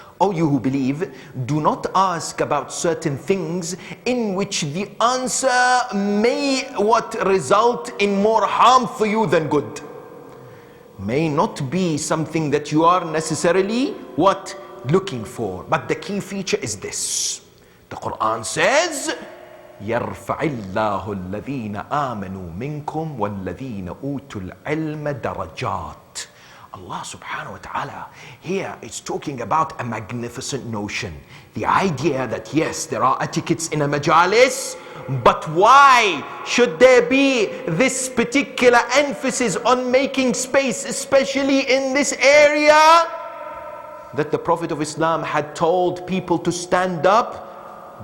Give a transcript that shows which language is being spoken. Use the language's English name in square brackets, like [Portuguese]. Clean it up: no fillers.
[English] O you who believe, do not ask about certain things in which the answer may result in more harm for you than good. May not be something that you are necessarily looking for. But the key feature is this. The Quran says, [Arabic] يَرْفَعِ اللَّهُ الَّذِينَ آمَنُوا مِنْكُمْ وَالَّذِينَ أُوتُوا الْعِلْمَ دَرَجَاتٍ. [English] Allah subhanahu wa ta'ala here is talking about a magnificent notion. The idea that yes, there are etiquettes in a majalis, but why should there be this particular emphasis on making space, especially in this area that the Prophet of Islam had told people to stand up?